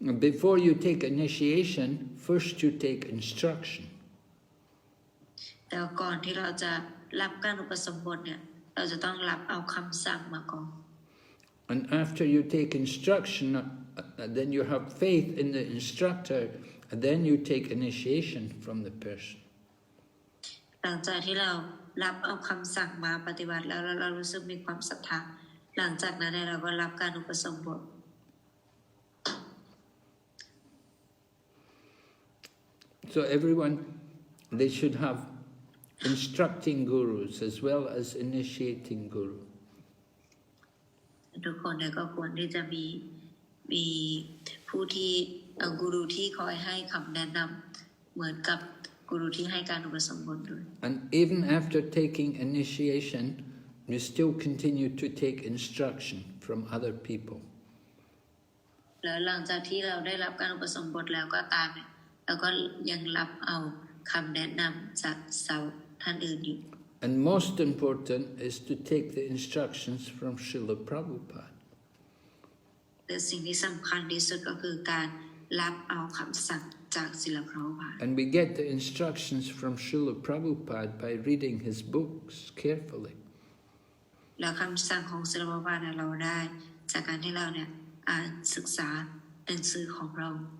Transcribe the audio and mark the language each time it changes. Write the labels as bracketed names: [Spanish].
[English] Before you take initiation, first you take instruction. [Thai] แต่ก่อนที่เราจะรับการอุปสมบทเนี่ยเราจะต้องรับเอาคำสั่งมาก่อน [English] And after you take instruction, then you have faith in the instructor, and then you take initiation from the person. [Thai] หลังจากที่เรารับเอาคำสั่งมาปฏิบัติแล้วเรารู้สึกมีความศรัทธาหลังจากนั้นเราก็รับการอุปสมบท [English] So everyone, they should have instructing gurus as well as initiating guru. [Thai] ทุกคนเนี่ยก็ควรที่จะมีผู้ที่กูรูที่คอยให้คำแนะนำเหมือนกับกูรูที่ให้การอุปสมบทด้วย [English] And even after taking initiation, you still continue to take instruction from other people. [Thai] แล้วหลังจากที่เราได้รับการอุปสมบทแล้วก็ตามเนี่ยเราก็ยังรับเอาคำแนะนำจากสาวท่านอื่นอยู่ [English] And most important is to take the instructions from Srila Prabhupada. [Thai] แต่สิ่งที่สำคัญที่สุดก็คือการรับเอาคำสั่งจากศิลปพระบาท [English] And we get the instructions from Srila Prabhupada by reading his books carefully. [Thai] แล้วคำสั่งของศิลปพระบาทเราได้จากการที่เราเนี่ยอ่านศึกษาหนังสือของเรา